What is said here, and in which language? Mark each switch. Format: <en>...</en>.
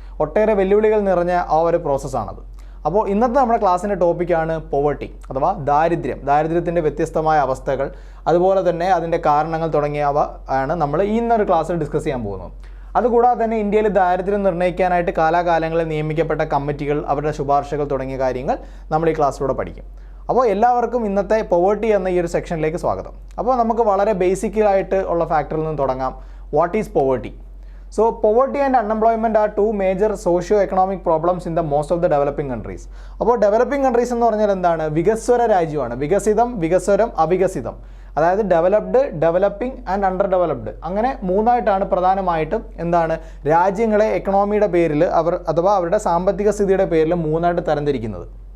<ml>ഒട്ടേറെ വെല്ലുവിളികൾ നിറഞ്ഞ ആ ഒരു പ്രോസസ്സാണത്. അപ്പോൾ ഇന്നത്തെ നമ്മുടെ ക്ലാസ്സിൻ്റെ ടോപ്പിക്കാണ് പോവർട്ടി അഥവാ ദാരിദ്ര്യത്തിൻ്റെ വ്യത്യസ്തമായ അവസ്ഥകൾ, അതുപോലെ തന്നെ അതിൻ്റെ കാരണങ്ങൾ തുടങ്ങിയവ ആണ് നമ്മൾ ഇന്നൊരു ക്ലാസ്സിൽ ഡിസ്കസ് ചെയ്യാൻ പോകുന്നത്. അതുകൂടാതെ തന്നെ ഇന്ത്യയിൽ ദാരിദ്ര്യം നിർണ്ണയിക്കാനായിട്ട് കാലാകാലങ്ങളിൽ നിയമിക്കപ്പെട്ട കമ്മിറ്റികൾ, അവരുടെ ശുപാർശകൾ തുടങ്ങിയ കാര്യങ്ങൾ നമ്മൾ ഈ ക്ലാസ്സിലൂടെ പഠിക്കും. അപ്പോൾ എല്ലാവർക്കും ഇന്നത്തെ പോവർട്ടി എന്ന ഈ ഒരു സെക്ഷനിലേക്ക് സ്വാഗതം. അപ്പോൾ നമുക്ക് വളരെ ബേസിക്കായിട്ട് ഉള്ള ഫാക്ടറിൽ നിന്ന് തുടങ്ങാം.</ml> <en>What is poverty? So poverty and unemployment are two major socio-economic problems in the most of the developing countries.</en> <ml>അപ്പോൾ ഡെവലപ്പിംഗ് കൺട്രീസ് എന്ന് പറഞ്ഞാൽ എന്താണ്? വികസ്വര രാജ്യമാണ്. വികസിതം, വികസ്വരം, അവികസിതം. അതായത് developed, developing and under developed, അങ്ങനെ മൂന്നായിട്ടാണ് പ്രധാനമായിട്ടും രാജ്യങ്ങളെ എക്കണോമിയുടെ പേരിൽ അഥവാ അവരുടെ സാമ്പത്തിക സ്ഥിതിയുടെ പേരിൽ മൂന്നായിട്ട് തരംതിരിക്കുന്നത്.</ml>